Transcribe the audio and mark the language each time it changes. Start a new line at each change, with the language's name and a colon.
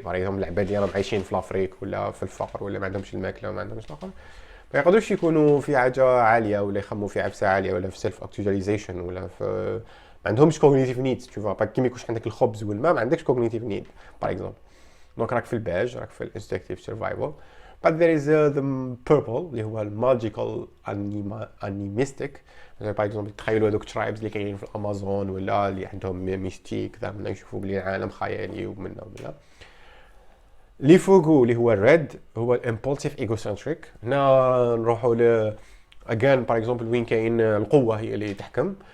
Arabic: باغ اكزومبل العباد اللي راهم عايشين في لافريك ولا في الفقر ولا ما عندهمش الماكله وما عندهمش الاخر، ما يقدروش يكونوا في حاجه عاليه ولا يخموا في عفسه عاليه ولا في سيلف اكتواليزيشن ولا في ما عندهمش كوغنيتيف نيدز. تشوف با كيما يكونش عندك الخبز والماء ما عندكش كوغنيتيف نيد باغ اكزومبل. دونك راك في الباج، راك في الانستكتيف سرفايفل.
English: but there is the purple
Arabic: اللي هو الماجيكال انيميستيك. باغ اكزومبل تخيلوا هذوك ترايبز اللي كاينين في الامازون ولا اللي عندهم ميستيك ذا من يشوفوا بلي العالم خيالي ومنهم لا. اللي فوقو اللي هو الريد هو الامبولسيف ايجوسنتريك. هنا نروحوا ل اجان باغ اكزومبل وين كاين القوه هي اللي تحكم.